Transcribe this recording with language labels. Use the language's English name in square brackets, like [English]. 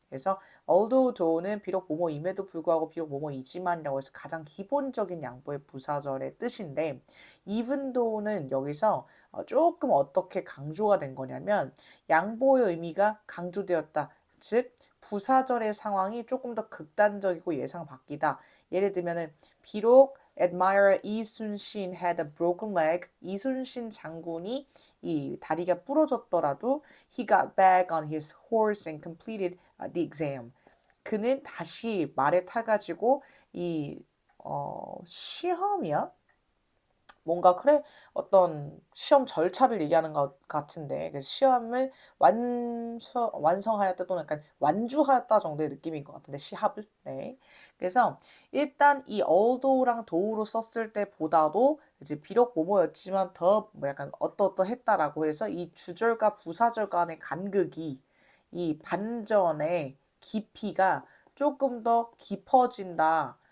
[Korean] 그래서 although though는 비록 뭐뭐임에도 불구하고 비록 뭐뭐이지만이라고 해서 가장 기본적인 양보의 부사절의 뜻인데 even though는 여기서 조금 어떻게 강조가 된 거냐면 양보의 의미가 강조되었다. 즉 부사절의 상황이 조금 더 극단적이고 예상 밖이다. [English] 예를 들면은 비록 admirer 이순신 had a broken leg. [Korean] 이순신 장군이 이 다리가 부러졌더라도 [English] he got back on his horse and completed the exam. [Korean] 그는 다시 말에 타가지고 이 시험이야? 뭔가 그래 어떤 시험 절차를 얘기하는 것 같은데 그 시험을 완성하였다 또는 약간 완주하였다 정도의 느낌인 것 같은데 시합을 네 그래서 일단 이 although랑 do로 썼을 때보다도 이제 비록 뭐뭐였지만 더 뭐 약간 어떠어떠했다라고 해서 이 주절과 부사절 간의 간극이 이 반전의 깊이가 조금 더 깊어진다.